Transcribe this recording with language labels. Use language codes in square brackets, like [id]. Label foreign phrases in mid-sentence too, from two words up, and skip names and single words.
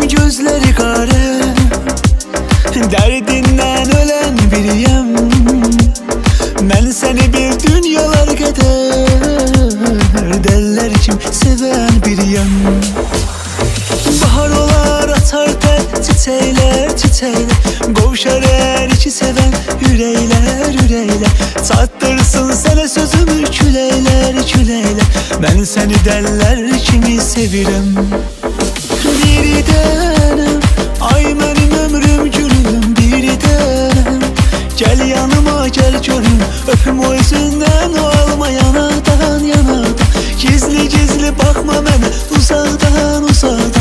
[tr] gözleri kare, derdinden ölen biriyem. Ben seni bir dünyalar kadar derler kim seven biriyem. Bahar olar atar tel çiçekler çiçekler, [az] qovuşar her iki seven ürəklər ürəklər. Çatdırsın sənə sözümü küləklər küləklər. [tr] Ben seni derler kimi sevirəm. Bir tanem, ay benim ömrüm gülüm bir tanem. Gel yanıma gel görüm, öpüm o yüzünden o alma yanaktan yanaktan. Gizli gizli bakma bana uzaktan uzaktan.